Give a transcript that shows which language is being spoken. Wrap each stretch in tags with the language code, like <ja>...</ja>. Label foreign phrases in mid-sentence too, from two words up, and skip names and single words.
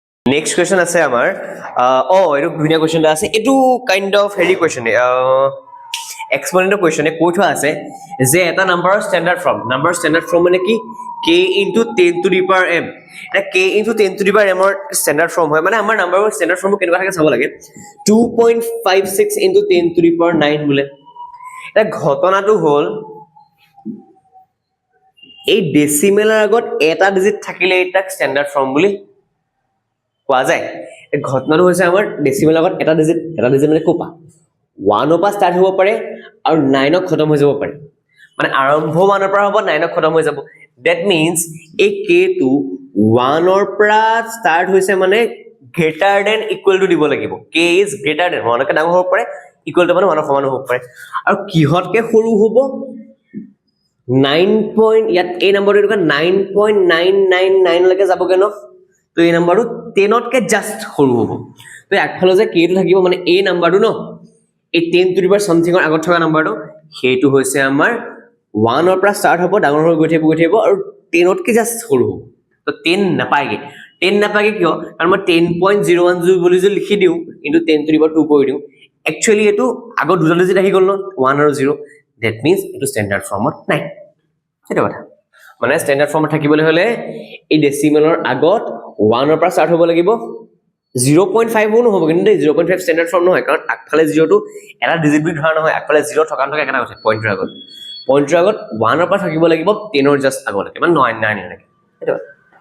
<as>নেক্সট কোৱেশ্চন আছে আমাৰ এইটো ধুনীয়া কোৱেশ্চন এটা আছে এইটো</as> <en>kind of hairy question</en> <as>এক্সপোনেন্টৰ কোৱেশ্চনে কৈ থোৱা আছে যে এটা নাম্বাৰৰ</as> <en>standard form</en> <as>মানে কি</as> <en>k into 10 to the power m</en> <as>এটা</as> <en>k into 10 to the power m</en> <as>ৰ</as> <en>standard form</en> <as>হয় মানে আমাৰ নাম্বাৰৰ</as> <en>standard form</en> <as>কেনেকুৱা থাকে চাব লাগে</as> <en>2.56 into 10 to the power 9</en> <as>বোলে এটা ঘটনাটো হ'ল এই ডেসিমেলৰ আগত এটা ডিজিট থাকিলে এটা</as> <en>standard form</en> <as>বুলি কোৱা যায় এই ঘটনাটো হৈছে আমাৰ ডেসিমেলৰ আগত এটা ডিজিট মানে কোপা 1 ৰ পৰা ষ্টাৰ্ট হ'ব পাৰে আৰু 9 ক খতম হৈ যাব পাৰে মানে আৰম্ভ 1 ৰ পৰা হ'ব 9 ক খতম হৈ যাব</as> <en>that means</en> <as>এই k টো 1 ৰ পৰা ষ্টাৰ্ট হৈছে মানে</as> <en>greater than equal to</en> <as>দিব লাগিব</as> <en>k is greater than 1</en> <as>কে ডাঙৰ হ'ব পাৰে</as> <en>equal to</en> <as>মানে 1 ৰ সমান হ'ব পাৰে আৰু কিহতকে সৰু হ'ব 9 point ইয়াত এই নম্বৰটো এনেকুৱা 9.999 লৈকে যাবগে ন তো এই নম্বৰটো 10 তকে জাস্ট সৰু হ'ব তো একফালে যে k টো থাকিব মানে এই নম্বৰটো ন এই</as> <en>10 to the power something</en> <as>ৰ আগত থকা নম্বৰটো হেইটো হৈছে আমাৰ 1 ৰ পৰা ষ্টাৰ্ট হ'ব ডাঙৰ হৈ গৈ থাকিব আৰু 10 তকে জাস্ট সৰু হ'ব তো 10 নাপায়গে কিয় কাৰণ মই 10.01 বুলি যে লিখি দিও কিন্তু</as> <en>10 to the power 2</en> <as>কৰি দিও একচুয়ালি এটো আগত দুটা ডিজিট আহি গ'ল ন 1 আৰু 0</as> <en>that means</en> <as>এটো</as> <en>standard form</en> <as>নাই এটা কথা মানে</as> <en>standard form</en> <as>থাকিবলৈ হলে এই ডেসিমেলৰ আগত 1 ৰ পৰা ষ্টাৰ্ট হ'ব লাগিব 0.5 নহব কিন্তু 0.5</as> <en>standard form</en> <as>নহয় কাৰণ আগফালে 0 টো এটা ডিজিট বুলি ধৰা নহয় আগফালে 0 থকা এটা কথা পইণ্টৰ আগত 1 ৰ পৰা থাকিব লাগিব 10 ৰ জাস্ট আগলৈকে মানে 9 এনেকে এটা</as>